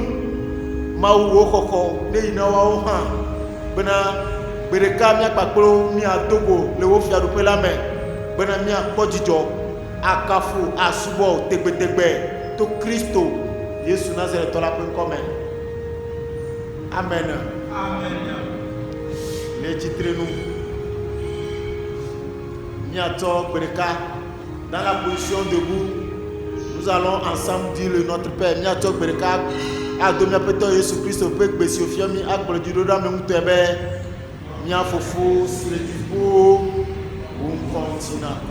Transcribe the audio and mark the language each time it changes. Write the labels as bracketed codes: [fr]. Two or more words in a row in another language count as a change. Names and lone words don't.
[ee] Mawu wo xɔxɔ ne yina woawo hã bena gbe ɖeka míakpakplo míadogo le wo fiaɖuƒe la me bena míakpɔ dzidzɔ akafu asubɔ tegbetegbe to Kristo Yesu Nazaretɔ la ƒe ŋkɔ me. Amen. Le tsitrenu míatsɔ gbe ɖeka [fr] dans la position debout. Nous allons ensemble dire le Notre Père. [ee] Míatsɔ gbe ɖeka ado míaƒetɔ Yesu Kristo ƒe gbe si wòfia mí agblɔ dzi ɖo ɖa me ŋutɔe be mía fofo si le dziƒo wo ŋkɔ ŋuti nakɔ